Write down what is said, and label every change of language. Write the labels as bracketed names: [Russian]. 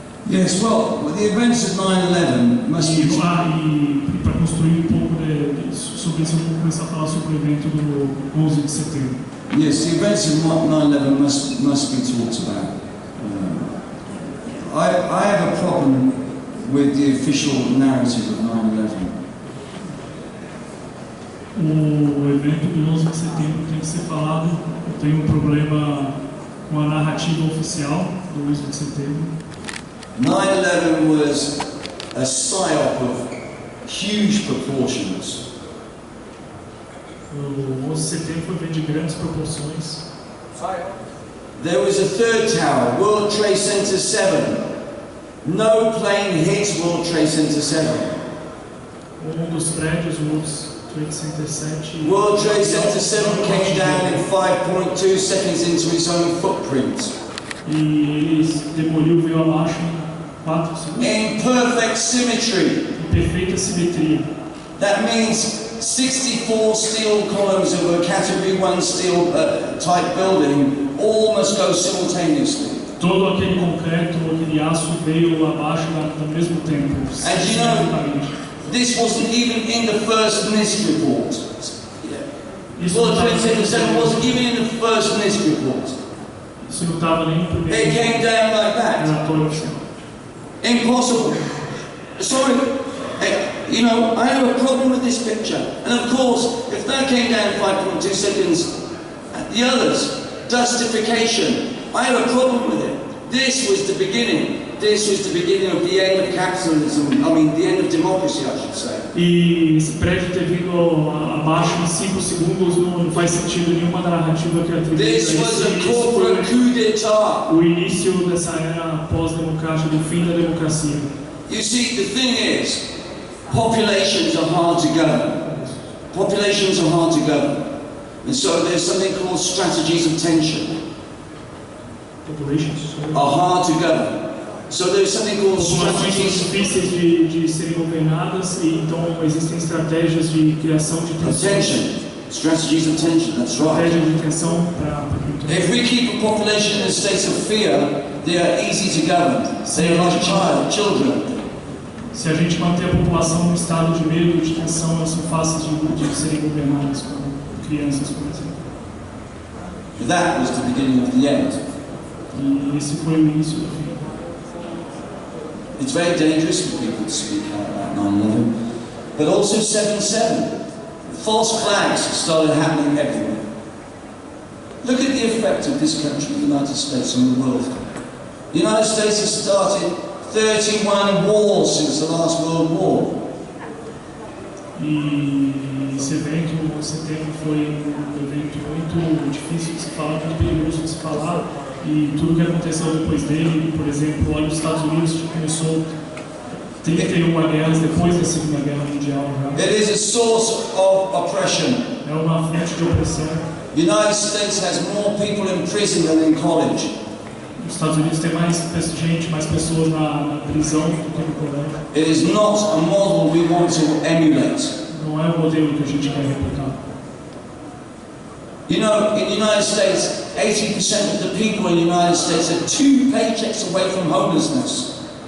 [English] Yes, well, the events of 9/11 must be... [Portuguese] E para construir um pouco sobre isso, eu vou começar a falar sobre o evento do 11 de setembro. [English] Yes, the events of 9/11 must be talked about. I have a problem with the official narrative of 9/11. [Portuguese] O evento do 11 de setembro tem que ser falado. Eu tenho um problema com a narrativa oficial do 11 de setembro. [English] 9/11 was a psyop of huge proportions. [Portuguese] O 11 de setembro foi um evento de grandes proporções. [English] There was a third tower, World Trade Center 7. No plane hits World Trade Center 7. [Portuguese] Dos prédios, o World Trade Center 7. [English] World Trade Center 7 came down in 5.2 seconds into its own footprint. [Portuguese] E eles demoliu, veio abaixo em 4 segundos. [English] In perfect symmetry. [Portuguese] Em perfeita simetria. [English] That means 64 steel columns of a Category 1 steel type building all must go simultaneously. [Portuguese] Todo aquele concreto, aquele aço veio abaixo ao mesmo tempo. [English] And you know, this wasn't even in the first NIST report. World Trade Center 7 wasn't even in the first NIST report. [Portuguese] Isso não estava nem no primeiro. [English] It came down like that. Impossible. Sorry. You know, I have a problem with this picture. And of course, if that came down 5.2 seconds, the others, dustification, I have a problem with it. This was the beginning. This was the beginning of the end of capitalism. I mean, the end of democracy, I should say. [Portuguese] E esse prédio ter vindo abaixo em 5 segundos não faz sentido nenhuma narrativa que atribui. [English] This was a corporate coup d'etat. [Portuguese] O início dessa era pós-democrática, do fim da democracia. [English] You see, the thing is, populations are hard to govern. Populations are hard to govern. And so there's something called strategies of tension. Populations are hard to govern. So there's something called strategies [Portuguese] difíceis de serem governadas e então existem estratégias de criação de [English] tension. Strategies of tension, that's right. [Portuguese] Estratégias de tensão para [English] If we keep a population in a state of fear, they are easy to govern. They are like children. [Portuguese] Se a gente manter a população num estado de medo, de tensão, elas são fáceis de serem governadas como crianças, por exemplo. [English] That was the beginning of the end. [Portuguese] E esse foi o início do fim. [English] It's very dangerous for people to speak out about 9/11, but also 7/7. False flags started happening everywhere. Look at the effect of this country, the United States, on the world. The United States has started 31 wars since the last World War. [Portuguese] E esse evento, em setembro, foi um evento muito difícil de se falar, muito perigoso de se falar. E tudo que aconteceu depois dele, por exemplo, olha os Estados Unidos, que começou 31 guerras depois da Segunda Guerra Mundial. Já. [English] It is a source of oppression. [Portuguese] É uma fonte de opressão. [English] The United States has more people in prison than in college. [Portuguese] Os Estados Unidos tem mais gente, mais pessoas na prisão do que no colégio. [English] It is not a model we want to emulate. [Portuguese] Não é o modelo que a gente quer replicar. [English] You know, in the United States, 80% of the people in the United States are 2 paychecks away from homelessness.